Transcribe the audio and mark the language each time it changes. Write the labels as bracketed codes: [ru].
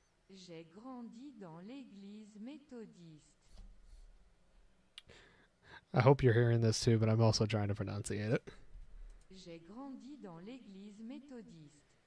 [fr] J'ai grandi dans l'église méthodiste. [en] I hope you're hearing this too, but I'm also trying to pronunciate it. [fr] J'ai grandi dans l'église méthodiste.